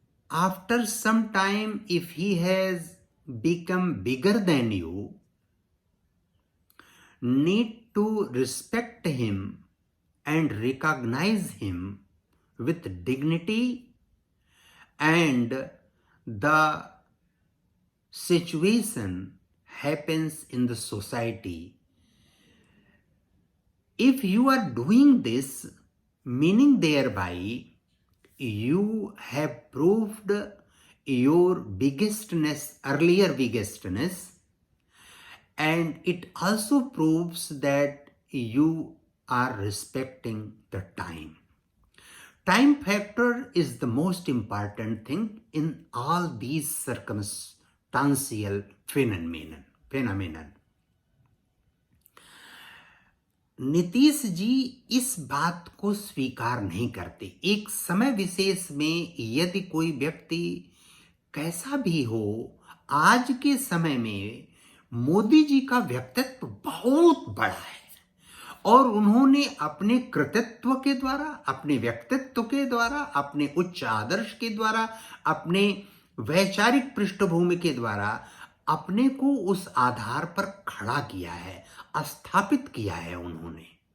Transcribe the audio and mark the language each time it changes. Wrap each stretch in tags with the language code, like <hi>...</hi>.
<en>After some time if he has become bigger than you, need to respect him and recognize him with dignity and the situation happens in the society. If you are doing this, meaning thereby you have proved your earlier biggestness, and it also proves that you are respecting the time. Time factor is the most important thing in all these circumstantial phenomenon.</en> <hi>Nitish ji इस बात को स्वीकार नहीं करते। एक समय विशेष में यदि कोई व्यक्ति कैसा भी हो, आज के समय में मोदी जी का व्यक्तित्व बहुत बड़ा है और उन्होंने अपने कृतित्व के द्वारा, अपने व्यक्तित्व के द्वारा, अपने उच्च आदर्श के द्वारा, अपने वैचारिक पृष्ठभूमि के द्वारा अपने को उस आधार पर खड़ा किया है, स्थापित किया है उन्होंने।</hi>